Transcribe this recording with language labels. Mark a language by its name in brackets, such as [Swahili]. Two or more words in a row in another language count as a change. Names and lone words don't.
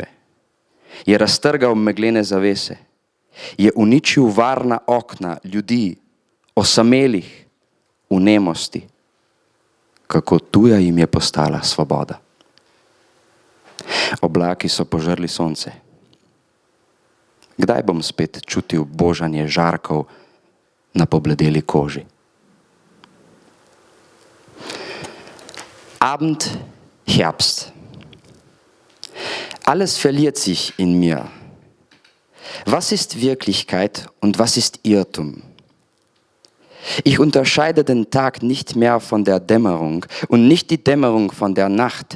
[Slovenian] Je raztrgal meglene zavese. Je uničil varna okna ljudi, osamelih v nemosti. Kako tuja jim je postala svoboda. Oblaki so požrli sonce. Kdaj bom spet čutil božanje žarkov na pobledeli koži? [German] Abend, Herbst. Alles verliert sich in mir. Was ist Wirklichkeit und was ist Irrtum? Ich unterscheide den Tag nicht mehr von der Dämmerung und nicht die Dämmerung von der Nacht.